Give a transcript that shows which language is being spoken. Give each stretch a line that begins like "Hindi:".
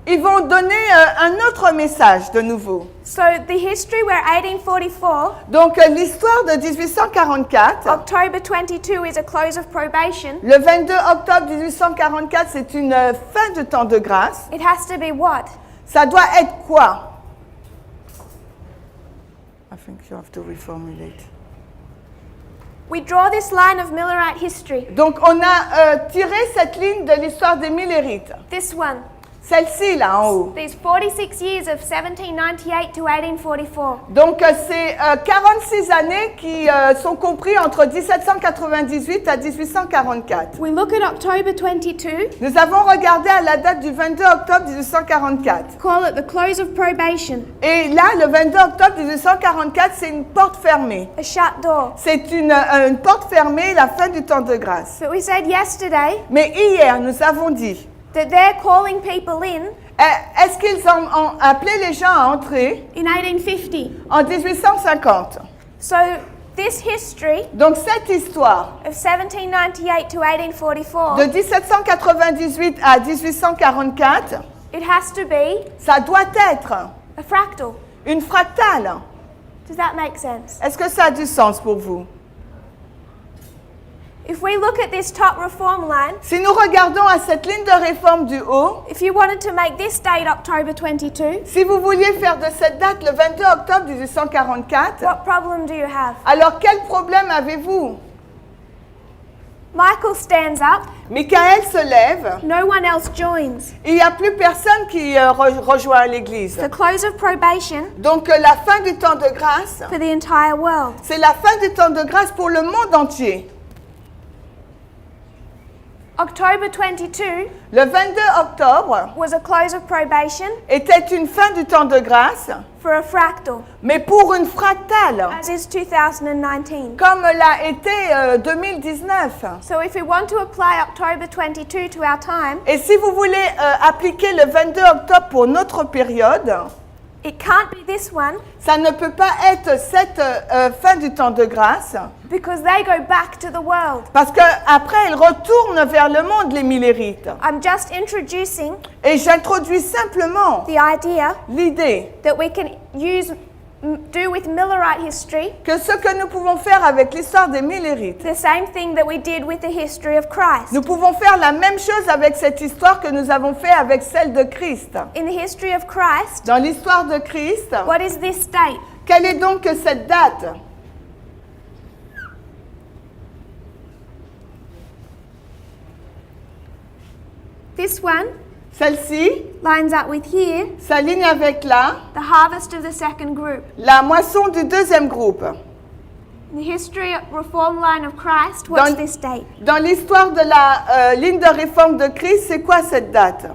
French: Ils vont donner un autre message de nouveau.
English: So the history we're 1844,
French: Donc l'histoire de 1844,
English: October 22 is a close of probation.
French: le 22 octobre 1844, c'est une fin de temps de grâce.
English: It has to be what?
French: Ça doit être quoi?
English: I think you have to reformulate. We draw this line of Millerite history.
French: Donc on a tiré cette ligne de l'histoire des Millérites.
English: This one.
French: Celle-ci là en haut.
English: These 46 years of 1798 to 1844.
French: Donc c'est 46 années qui sont compris entre 1798 à 1844.
English: We look at October 22,
French: Nous avons regardé à la date du 22 octobre 1844.
English: call it the close of probation,
French: Et là, le 22 octobre 1844, c'est une porte fermée.
English: a shut door.
French: C'est une porte fermée, la fin du temps de grâce.
English: But we said yesterday
French: Mais hier, nous avons dit,
English: that they're calling people in
French: est-ce qu'ils ont appelé les gens à entrer
English: in 1850.
French: en 1850?
English: So this history
French: Donc cette histoire
English: of 1798 to 1844,
French: de 1798 à 1844,
English: it has to be
French: ça doit être
English: a fractal.
French: une fractale.
English: Does that make sense?
French: Est-ce que ça a du sens pour vous?
English: If we look at this top reform line,
French: Si nous regardons à cette ligne de réforme du haut,
English: if you wanted to make this date October 22,
French: si vous vouliez faire de cette date le 22 octobre 1844,
English: what problem do you have?
French: alors quel problème avez-vous?
English: Michael stands up,
French: Michael se lève,
English: no one else joins.
French: il n'y a plus personne qui rejoint l'église.
English: The close of probation
French: Donc la fin du temps de grâce,
English: for the entire world.
French: c'est la fin du temps de grâce pour le monde entier.
English: October 22
French: Le 22 octobre
English: was a close of probation
French: était une fin du temps de grâce,
English: for a fractal,
French: mais pour une fractale,
English: as is 2019.
French: comme l'a été 2019.
English: So if we want to apply October 22 to our time,
French: Et si vous voulez appliquer le 22 octobre pour notre période,
English: it can't be this one
French: ça ne peut pas être cette fin du temps de grâce,
English: because they go back to the world.
French: parce qu'après, ils retournent vers le monde, les Millérites.
English: I'm just introducing
French: Et j'introduis simplement
English: the idea
French: l'idée
English: that we can do with Millerite history
French: que ce que nous pouvons faire avec l'histoire des Millérites,
English: the same thing that we did with the history of Christ.
French: nous pouvons faire la même chose avec cette histoire que nous avons fait avec celle de Christ.
English: In the history of Christ,
French: Dans l'histoire de Christ,
English: what is this date?
French: quelle est donc cette date?
English: This one
French: Celle-ci
English: lines up with here,
French: s'aligne avec
English: the harvest of the second group.
French: la moisson du deuxième groupe.
English: In the history of reform line of Christ, what's
French: Dans-
English: this date
French: Dans l'histoire de la ligne de réforme de Christ, c'est quoi cette date?